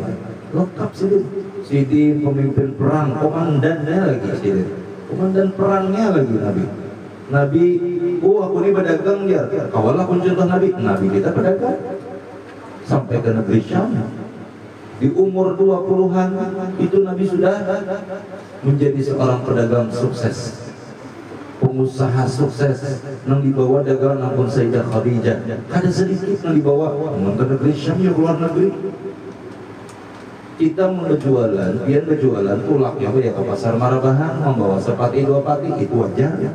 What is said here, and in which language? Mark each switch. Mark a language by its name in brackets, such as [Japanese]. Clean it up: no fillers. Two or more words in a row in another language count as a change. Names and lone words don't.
[Banjar] Lengkap sidin pemimpin perang, komandannya lagi sidin. [Indonesian] Komandan perangnya lagi Nabi, aku ini pedagang dia. Kawalah pun contoh Nabi kita pedagang sampai ke negeri Syam. Di umur 20-an itu Nabi sudah menjadi seorang pedagang sukses, pengusaha sukses. [Banjar] Nang dibawa dagangan ampun Sayyidah Khadijah kada sedikit nang dibawa ke negeri Syam ya, keluar negeri. Kita berjualan, pian berjualan tulak ya ke pasar Marabahan membawa sepati dua pati itu wajar.